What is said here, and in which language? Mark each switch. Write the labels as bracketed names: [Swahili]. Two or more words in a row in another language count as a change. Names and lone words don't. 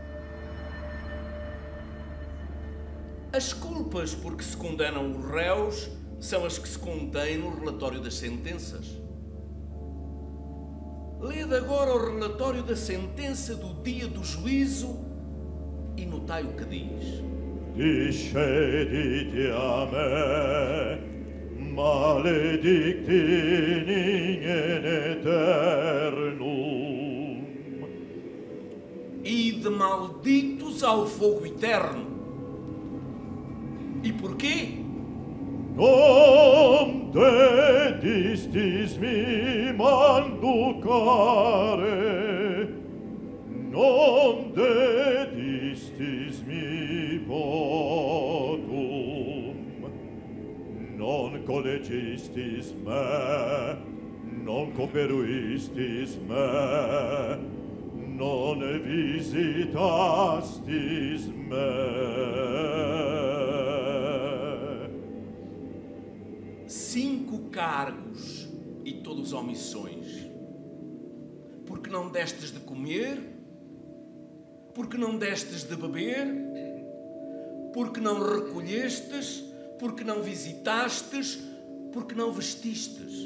[Portuguese] As culpas por que se condenam os réus são as que se contêm no relatório das sentenças. Lede agora o relatório da sentença do dia do juízo e notai o que diz. [Latin] Discedite a me, maledicti in eternum. [Portuguese] Ide malditos ao fogo eterno. E porquê? [Latin] Non dedistis mi manducare, non dedistis mi votum, non collegistis me, non coperuistis me, non visitastis me. [Portuguese] 5 cargos e todos omissões. Porque não destes de comer, porque não destes de beber, porque não recolhestes, porque não visitastes, porque não vestistes.